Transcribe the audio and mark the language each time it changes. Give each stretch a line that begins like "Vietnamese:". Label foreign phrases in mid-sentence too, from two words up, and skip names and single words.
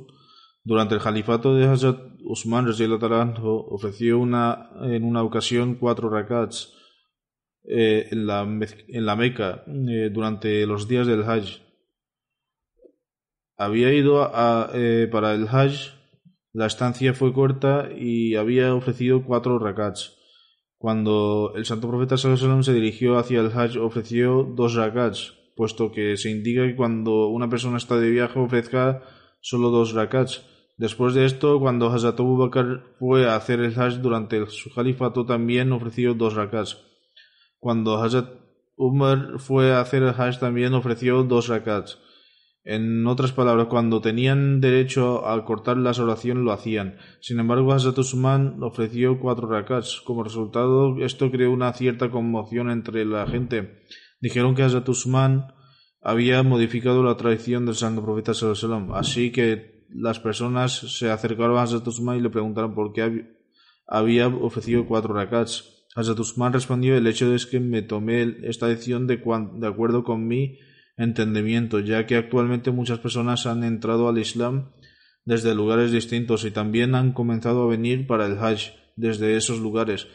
Spanish: Durante el califato de Hazrat Usman
Arabic: رضي الله تعالى عنه
Spanish: ofreció en una ocasión 4 rakats en la Meca durante los días del Hajj. Había ido para el Hajj. La estancia fue corta y había ofrecido 4 rakats. Cuando el santo profeta
Arabic: صلى الله عليه وسلم
Spanish: se dirigió hacia el Hajj, ofreció 2 rakats, puesto que se indica que cuando una persona está de viaje ofrezca solo 2 rakats. Después de esto, cuando Hazrat Abu Bakr fue a hacer el Hajj durante su califato, también ofreció 2 rakats. Cuando Hazrat Umar fue a hacer el Hajj, también ofreció 2 rakats. En otras palabras, cuando tenían derecho a cortar las oraciones lo hacían. Sin embargo, Hazrat Usman ofreció 4 rakats. Como resultado, esto creó una cierta conmoción entre la gente. Dijeron que Hazrat Usman había modificado la tradición del Santo Profeta
Arabic: صلى الله عليه وسلم.
Spanish: Así que las personas se acercaron a Hazrat Usman y le preguntaron por qué había ofrecido 4 rakats. Hazrat Usman respondió: el hecho es que me tomé esta decisión de acuerdo con mi entendimiento, ya que actualmente muchas personas han entrado al Islam desde lugares distintos y también han comenzado a venir para el Hajj desde esos lugares.